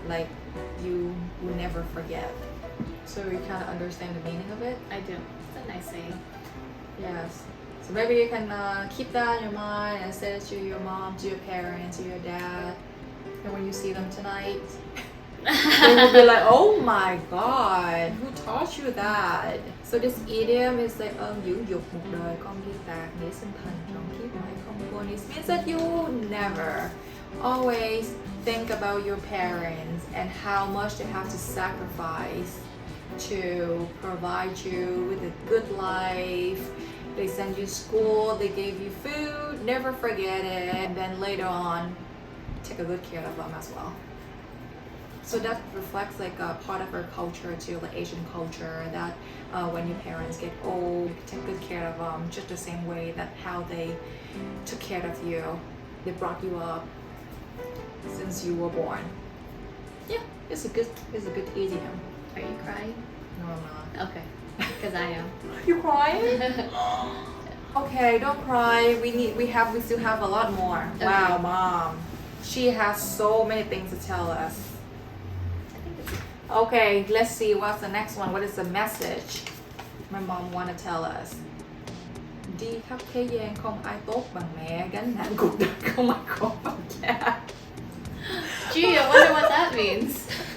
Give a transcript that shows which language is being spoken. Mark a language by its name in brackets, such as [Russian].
[English] Like you will never forget. So you kind of understand the meaning of it. I do. It's a nice saying. Yes. So maybe you can keep that in your mind and say it to your mom, to your parents, to your dad. And when you see them tonight, they will be like, oh my god, who taught you that? So this idiom is like, [Vietnamese] dưỡng dục một đời con ghi tạc, nghĩa sinh thành trọn kiếp mãi không quên. [English] It means that you never always think about your parents and how much they have to sacrifice to provide you with a good life. They send you to school, they gave you food, never forget it, and then later on, take a good care of them as well. So that reflects like a part of our culture too, like Asian culture, that when your parents get old, take good care of them, just the same way that how they took care of you, they brought you up since you were born. Yeah, it's a good idiom. Are you crying? No, I'm not. Okay. Because I am. You crying? Okay, don't cry. We still have a lot more. Okay. Wow, mom. She has so many things to tell us. I think it's Okay, let's see what's the next one. What is the message my mom want to tell us? [Vietnamese] Đi khắp thế gian không ai tốt bằng mẹ, gánh nặng cuộc đời không ai khổ bằng cha. [English] Gee, I wonder what that means.